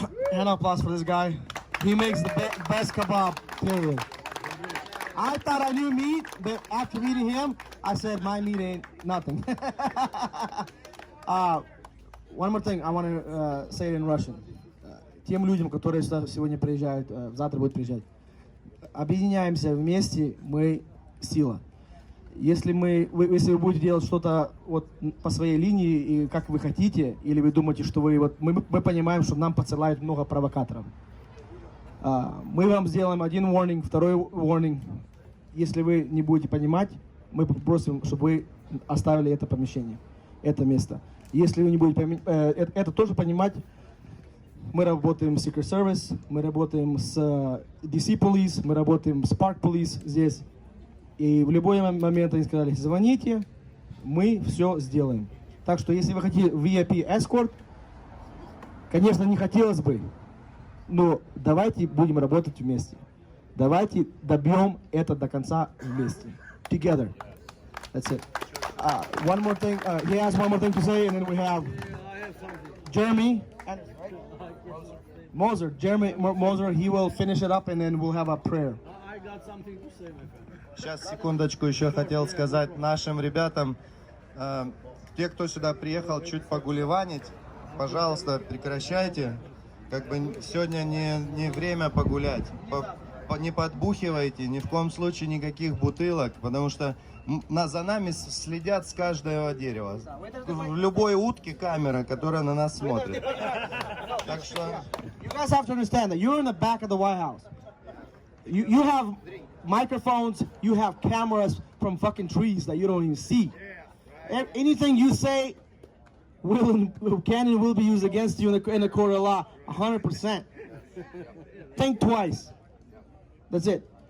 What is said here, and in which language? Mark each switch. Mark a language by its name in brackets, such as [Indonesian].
[English] Hand of applause for this guy. He makes the best kebab, period. I thought I knew meat, but after meeting him, I said my meat ain't nothing. One more thing, I want to say it in Russian. [Russian] Тем людям, которые сегодня приезжают, завтра будут приезжать. Объединяемся вместе, мы сила. Если вы будете делать что-то вот по своей линии и как вы хотите, или вы думаете, что мы понимаем, что нам подсылают много провокаторов. Мы вам сделаем один warning, второй warning. Если вы не будете понимать, мы попросим, чтобы вы оставили это помещение, это место. Если вы не будете это тоже понимать, мы работаем с Secret Service, мы работаем с DC Police, мы работаем с Park Police здесь. И в любой момент они сказали, звоните, мы все сделаем. Так что, если вы хотите VIP escort, конечно, не хотелось бы, но давайте будем работать вместе. Давайте добьем это до конца вместе. [English] Together. That's it. One more thing. He has one more thing to say, and then we have Jeremy and Moser. Jeremy Moser, he will finish it up, and then we'll have a prayer. I got something to say, my friend. [Russian] Сейчас, секундочку, еще хотел сказать нашим ребятам, те, кто сюда приехал чуть погулеванить, пожалуйста, прекращайте. Как бы сегодня не время погулять. Не подбухивайте, ни в коем случае никаких бутылок, потому что за нами следят с каждого дерева. В любой утке камера, которая на нас смотрит. Так что... [English] You guys have to understand that you're in the back of the White House. You have microphones, you have cameras from fucking trees that you don't even see. Anything you say can and will be used against you in the court of law, 100%. Think twice. That's it.